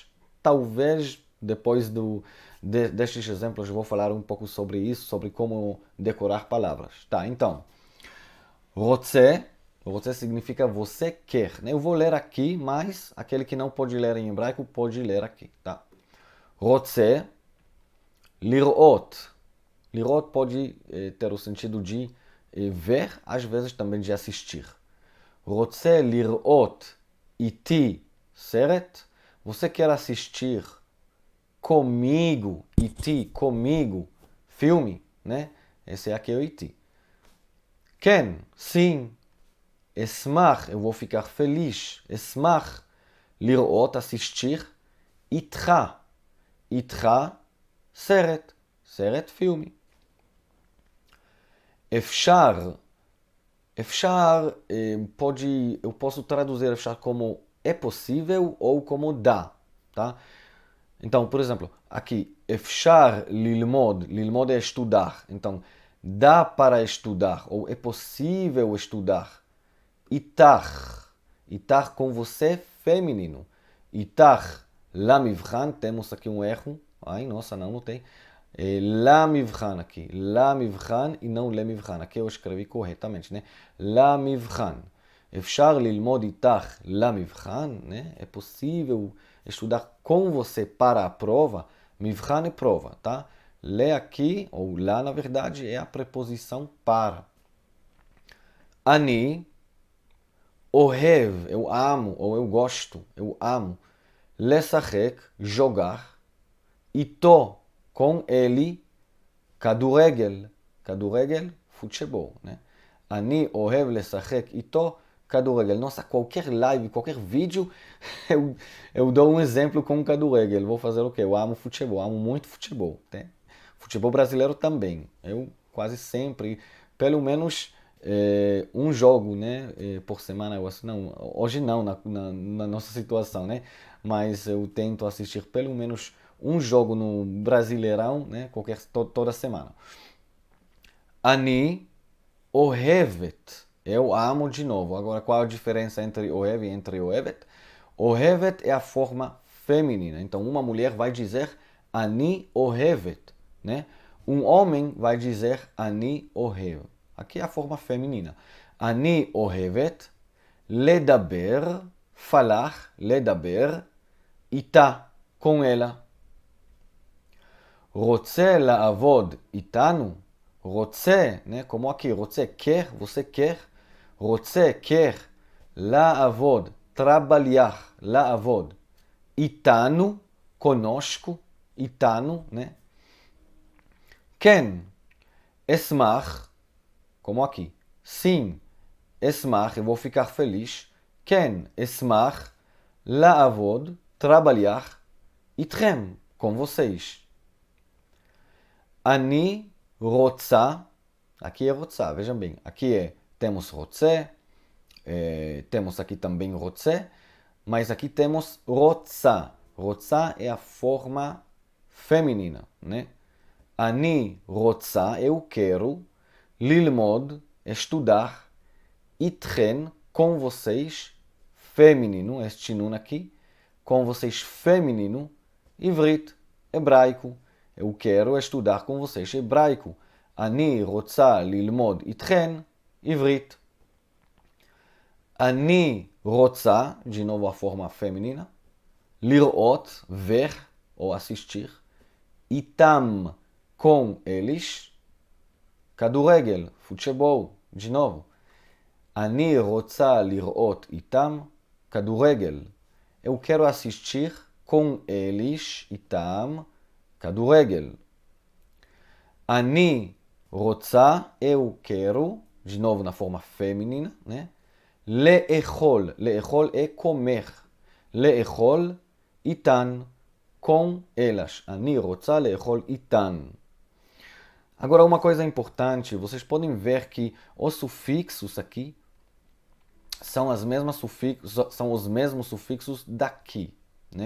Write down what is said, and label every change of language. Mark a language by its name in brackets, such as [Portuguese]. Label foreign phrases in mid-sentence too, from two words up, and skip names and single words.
[Portuguese] Talvez depois destes exemplos eu vou falar um pouco sobre isso, sobre como decorar palavras. Tá, então, [Hebrew] רוצה, רוצה [Portuguese] significa você quer, né? Eu vou ler aqui, mas aquele que não pode ler em hebraico pode ler aqui, tá? [Hebrew] רוצה, לראות. [Portuguese] לראות pode ter o sentido de ver, às vezes também de assistir. [Hebrew] רוצה לראות איתי סרט? [Portuguese] Você quer assistir comigo, איתי, comigo, filme, né? Esse aqui é o איתי. כן, sim. [Hebrew] אשמח, [Portuguese] eu vou ficar feliz. [Hebrew] אשמח לראות, assistir. איתך, איתך, סרט, סרט filme. אפשר, אפשר [Portuguese] eu posso traduzir אפשר como é possível ou como dá, tá? Então, por exemplo, aqui, [Hebrew] אפשר ללמוד, ללמוד [Portuguese] é estudar. Então, dá para estudar ou é possível estudar. [Hebrew] איתך, איתך [Portuguese] com você, feminino. [Hebrew] איתך למבחן, [Portuguese] temos aqui um erro. Ai, nossa, não notei. למבחן aqui, למבחן e não למבחן. Aqui eu escrevi corretamente, né? [Hebrew] למבחן. אפשר ללמוד איתך למבחן, [Portuguese] né? É possível estudar com você para a prova. מבחן é prova, tá? Lê aqui, ou lá na verdade, é a preposição para. [Hebrew] אני אוהב, [Portuguese] eu amo, ou eu gosto, eu amo. לשחק, jogar. איתו, com ele, [Hebrew] כדורגל. כדורגל, [Portuguese] futebol, né? [Hebrew] אני אוהב לשחק איתו כדורגל. [Portuguese] Nossa, qualquer live, qualquer vídeo, eu dou um exemplo com כדורגל. Vou fazer o quê? Eu amo futebol, amo muito futebol. Né? Futebol brasileiro também. Eu quase sempre, pelo menos um jogo, né, por semana. Não, hoje não, na nossa situação, né? Mas eu tento assistir pelo menos um jogo no Brasileirão, né, toda semana. [Hebrew] אני אוהבת. [Portuguese] Eu amo de novo. Agora, qual a diferença entre אוהב e entre אוהבת? אוהבת é a forma feminina. Então, uma mulher vai dizer [Hebrew] אני אוהבת, [Portuguese] né? Um homem vai dizer [Hebrew] אני אוהב. [Portuguese] Aqui é a forma feminina. [Hebrew] אני אוהבת לדבר, falar, לדבר, איתה, [Portuguese] com ela. [Hebrew] רוצה לעבוד איתנו? רוצה, [Portuguese] né? Como aqui, רוצה, quer, você quer. [Hebrew] רוצה, quer, לעבוד, trabalhar, לעבוד. [Portuguese] איתנו, conosco, איתנו, né? [Hebrew] כן, אשמח, [Portuguese] como aqui. Sim, אשמח, eu vou ficar feliz. [Hebrew] כן, אשמח, לעבוד, [Portuguese] trabalhar, איתכם, com vocês. [Hebrew] אני רוצה, [Portuguese] aqui é רוצה, vejam bem, aqui temos רוצה, temos aqui também רוצה, mas aqui temos רוצה. רוצה é a forma feminina, né? [Hebrew] אני רוצה, [Portuguese] eu quero, ללמוד, estudar, איתכן, com vocês, feminino, este nun aqui, com vocês, feminino, עברית, hebraico. Eu quero estudar com vocês hebraico. [Hebrew] אני רוצה ללמוד איתכן עברית. אני רוצה, [Portuguese] de novo a forma feminina, לראות, ver ou assistir, איתם, com eles, כדורגל, futebol, de novo. [Hebrew] אני רוצה לראות איתם כדורגל. [Portuguese] Eu quero assistir com eles, [Hebrew] איתם, כדורגל. אני רוצה, [Portuguese] eu quero, de novo na forma feminina, né? [Hebrew] לאכול, לאכול [Portuguese] é comer. [Hebrew] לאכול איתן, [Portuguese] com elas. [Hebrew] אני רוצה לאכול איתן. [Portuguese] Agora, uma coisa importante, vocês podem ver que os sufixos aqui são os mesmos sufixos daqui, né?